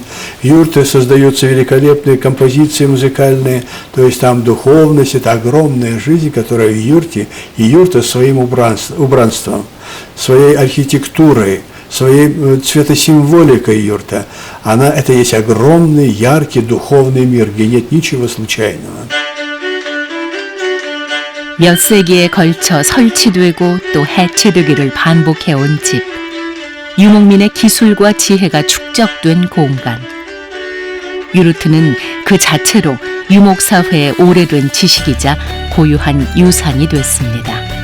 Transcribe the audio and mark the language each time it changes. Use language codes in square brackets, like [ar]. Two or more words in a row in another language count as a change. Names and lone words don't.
[ru] В юрте создаются великолепные композиции музыкальные, то есть там духовность, это огромная жизнь, которая в юрте, и юрта своим убранством, своей архитектурой, своей цветосимволикой юрта, это есть огромный, яркий духовный мир, где нет ничего случайного. [ko] 몇 세기에 걸쳐 설치되고 또 해체되기를 반복해온 집. 유목민의 기술과 지혜가 축적된 공간. 유르트는 그 자체로 유목사회의 오래된 지식이자 고유한 유산이 됐습니다.